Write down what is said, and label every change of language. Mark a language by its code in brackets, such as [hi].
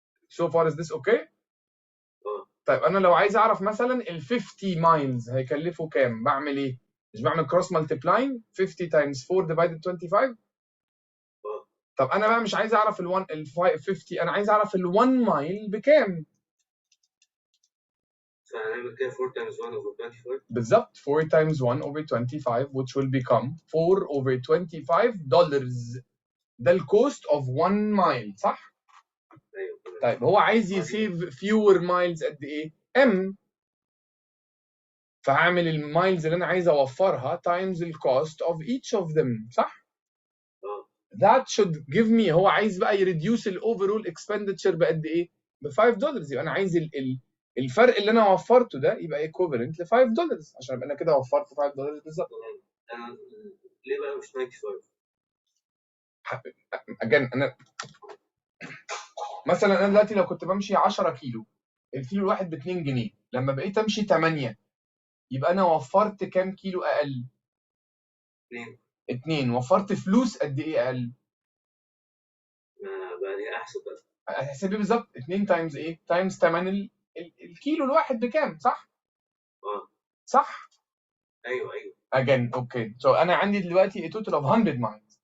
[en] So far is this okay؟ [ar] طيب انا لو عايز اعرف مثلا ال [en] 50 miles [ar] هيكلفوا كام؟ بعمل ايه؟ مش بعمل كروس مالتيبلاين [en] 50 times 4 divided 25. [ar] طب انا بقى مش عايز اعرف ال 50، انا عايز اعرف ال 1 مايل بكام؟ فهنعمل كده [en] 4 times 1 over 25. [ar] بالظبط [en] 4 times 1 over 25 which will become 4 over $25. [ar] ده الكوست [en] of [ar] 1 مايل صح؟ ايوه. طيب هو عايز يسيف [en] fewer miles [ar] قد ايه؟ m. فهعمل المايلز اللي انا عايز اوفرها [en] times the cost of each of them [ar] صح؟ [en] That should give me، [ar] هو عايز بقى يريديوس الاوفرول [en] expenditure [ar] بقد ايه؟ ب $5. يبقى انا عايز الفرق اللي انا وفرته ده يبقى [en] equivalent [ar] ل $5 عشان ابقى انا كده وفرت $5 بالظبط. ليه بقى مش 95؟ [en] again [ar] انا مثلا انا دلوقتي لو كنت بمشي 10 كيلو الكيلو الواحد ب 2 جنيه، لما بقيت امشي 8 يبقى انا وفرت كام كيلو اقل؟ 2. وفرت فلوس قد ايه اقل؟ بقى دي احسن بقى. هحسب ايه بالظبط؟ 2 تايمز ايه؟ تايمز 8 الكيلو الواحد بكام صح؟ صح؟ ايوه. [en] again [ar] اوكي. سو انا عندي دلوقتي [en] a total of 100 miles.